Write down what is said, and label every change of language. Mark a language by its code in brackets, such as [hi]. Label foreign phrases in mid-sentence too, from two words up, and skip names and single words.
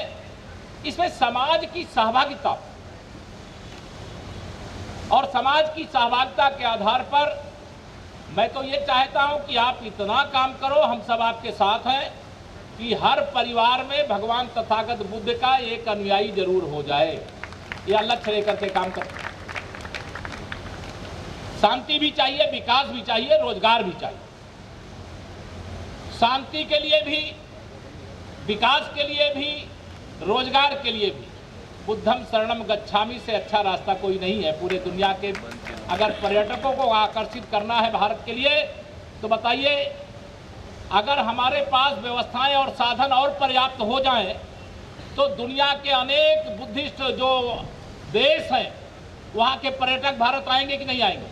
[hi] इसमें समाज की सहभागिता और समाज की सहभागिता के आधार पर मैं तो ये चाहता हूं कि आप इतना काम करो, हम सब आपके साथ हैं, कि हर परिवार में भगवान तथागत बुद्ध का एक अनुयायी जरूर हो जाए। यह लक्ष्य लेकर के काम कर। शांति भी चाहिए, विकास भी चाहिए, रोजगार भी चाहिए। शांति के लिए भी, विकास के लिए भी, रोजगार के लिए भी [pi] बुद्धम शरणम गच्छामि [hi] से अच्छा रास्ता कोई नहीं है। पूरे दुनिया के अगर पर्यटकों को आकर्षित करना है भारत के लिए, तो बताइए, अगर हमारे पास व्यवस्थाएं और साधन और पर्याप्त हो जाएं, तो दुनिया के अनेक बुद्धिस्ट जो देश हैं वहाँ के पर्यटक भारत आएंगे कि नहीं आएंगे?